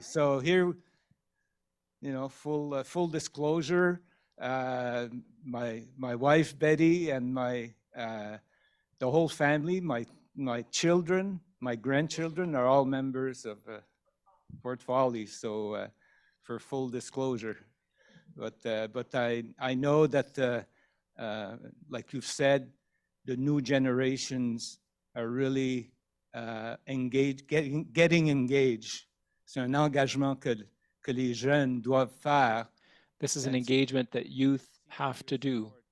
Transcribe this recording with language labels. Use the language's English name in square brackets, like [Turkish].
[English] So here, you know, full disclosure, my wife Betty and the whole family, my children, my grandchildren are all members of Port Folly. So for full disclosure. But I know that, like you've said, the new generations are really engaged, getting engaged. [French] C'est un engagement que les jeunes doivent faire. [English] This is an engagement that youth have to do.